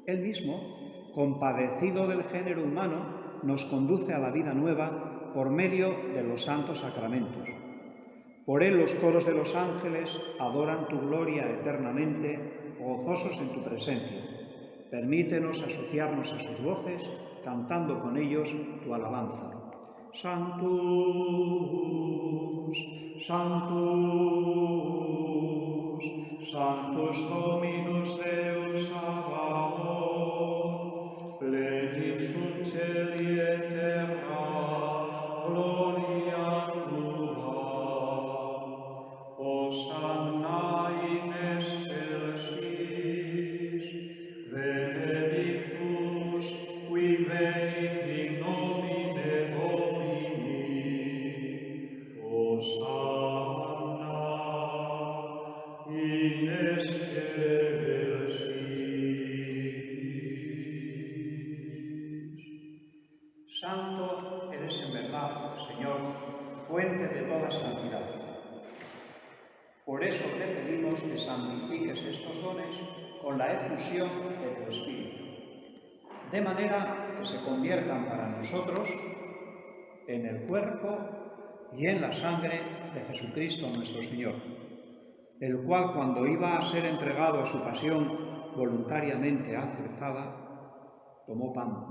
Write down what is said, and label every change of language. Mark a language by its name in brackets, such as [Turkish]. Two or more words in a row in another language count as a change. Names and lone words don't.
[Spanish] Él mismo, compadecido del género humano, nos conduce a la vida nueva por medio de los santos sacramentos. Por él los coros de los ángeles adoran tu gloria eternamente, gozosos en tu presencia. Permítenos asociarnos a sus voces, cantando con ellos tu alabanza. [Latin] Sanctus, Sanctus, Sanctus Dominus Deus Sabaoth, plenius sunt celi et terra, gloria tua. Hosanna in excelsis, benedictus qui venit in nomine Domini. Hosanna in excelsis. [Spanish] Santo eres en verdad, Señor, fuente de toda santidad. Por eso te pedimos que santifiques estos dones con la efusión de tu Espíritu, de manera que se conviertan para nosotros en el cuerpo y en la sangre de Jesucristo nuestro Señor, el cual, cuando iba a ser entregado a su pasión voluntariamente aceptada, tomó pan.